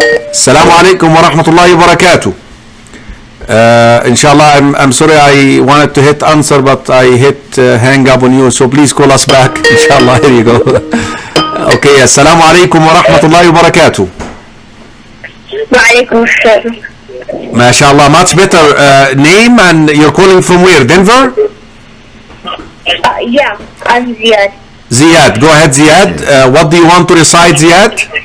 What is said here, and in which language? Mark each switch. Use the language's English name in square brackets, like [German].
[Arabic] السلام عليكم ورحمة الله وبركاته. إن شاء الله. [English] I'm sorry I wanted to hit answer but I hit hang up on you, so please call us back [Arabic] إن شاء الله. [English] Here you go. Okay. [Arabic] السلام عليكم ورحمة الله وبركاته. وعليكم السلام. ما شاء الله. [English] Much better. Name and you're calling from where? Denver? Yeah, I'm Ziad. Ziad. Go ahead Ziad. What do you want to recite Ziad?